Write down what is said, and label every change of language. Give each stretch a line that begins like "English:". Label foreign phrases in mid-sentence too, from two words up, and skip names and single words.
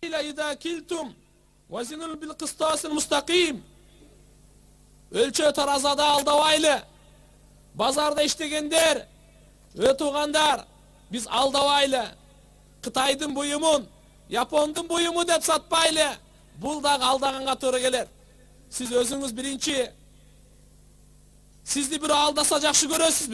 Arabic: وإذا كلتم وزنوا بالقسطاس المستقيم.
Kyrgyz: Өлчөө таразада алдабайлы. Bazarda иштегендер, туугандар, биз алдабайлы. Кытайдын буюмун, Япондун буюму деп сатпайлы. Бул дагы алдаганга туура келет. Сиз өзүңүз биринчи сизди бирөө алдаса жакшы көрөсүзбү?